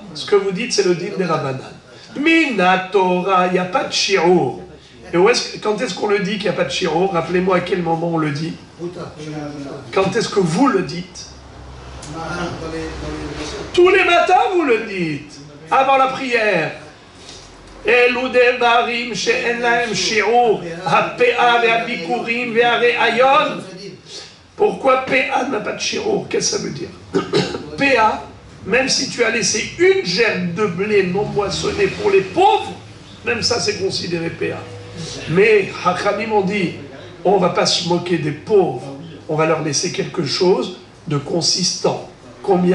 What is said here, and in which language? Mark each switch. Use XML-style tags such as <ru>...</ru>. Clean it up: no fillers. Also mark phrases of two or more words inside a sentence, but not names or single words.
<fr>Ce que vous dites, c'est le din des Rabbanan.</fr> <he>מן התורה,</he> <fr>il n'y a pas de shi'ur. Et quand est-ce qu'on le dit qu'il n'y a pas de shi'ur? Rappelez-moi à quel moment on le dit. Quand est-ce que vous le dites? Tous les matins, vous le dites. Avant la prière.</fr> <he>אלו דברים שאין להם שיעור, הפאה והביקורים והראיון.</he> <fr>Pourquoi PA n'a pas de shi'ur? Qu'est-ce que ça veut dire? PA, même si tu as laissé une gerbe de blé non moissonnée pour les pauvres, même ça c'est considéré PA. Mais Hachamim ont dit, on ne va pas se moquer des pauvres, on va leur laisser quelque chose de consistant.</fr>